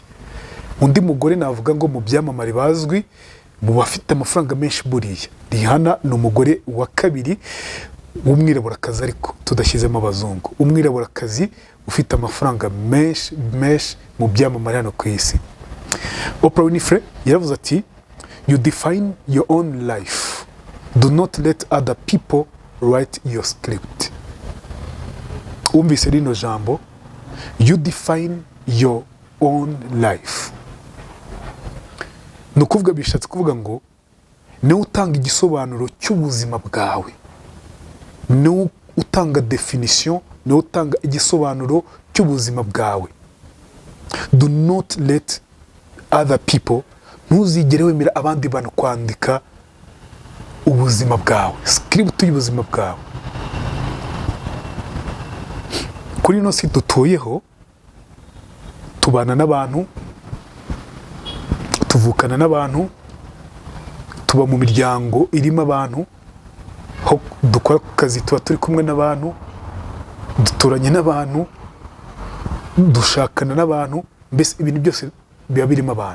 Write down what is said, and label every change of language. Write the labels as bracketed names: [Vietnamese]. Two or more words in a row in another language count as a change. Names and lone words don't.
[Kinyarwanda] Undi mugore navuga ngo mu byamamare bazwi mu bafite amafaranga menshi buriya, Rihanna ni umugore wa kabiri w'umwiraburakazi ariko tudashyizemo abazungu, umwiraburakazi ufite amafaranga menshi mu byamamare hano ku isi. Oprah Winfrey yaravuze ati, [English] you define your own life, do not let other people write your script. [Kinyarwanda] Umvise rino jambo, [English] you define your own life, [Kinyarwanda] ni ukuvuga bishatse kuvuga ngo niwe utanga igisobanuro cy'ubuzima bwawe, niwe utanga definition, niwe utanga igisobanuro cy'ubuzima bwawe. [English] Do not let other people, [Kinyarwanda] ntuzigere wemera abandi bantu kwandika ubuzima bwawe, script y'ubuzima bwawe. Kuri ino si dutuyeho, tubana n'abantu, tuvukana n'abantu, tuba mu miryango irimo abantu, aho dukora ku kazi tuba turi kumwe n'abantu, duturanye n'abantu, dushakana n'abantu, mbese ibintu byose biba birimo abantu.